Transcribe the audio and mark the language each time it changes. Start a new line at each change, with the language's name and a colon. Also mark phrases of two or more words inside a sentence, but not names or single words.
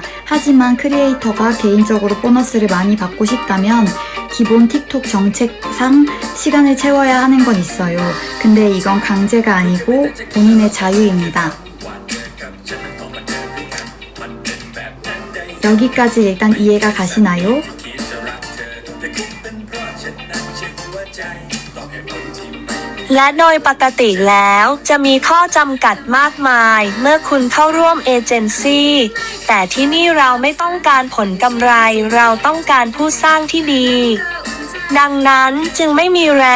Korean: 하지만 크리에이터가 개인적으로 보너스를 많이 받고 싶다면 기본 틱톡 정책상 시간을 채워야 하는 건 있어요. 근데 이건 강제가 아니고 본인의 자유입니다. 여기까지 일단 이해가 가시나요?
Thai: และโดยปกติแล้วจะมีข้อจำกัดมากมายเมื่อคุณเข้าร่วมเอเจนซี่แต่ที่นี่เราไม่ต้องการผลกำไรเราต้องการผู้สร้างที่ดีดังนั้นจึงไม่มีแรง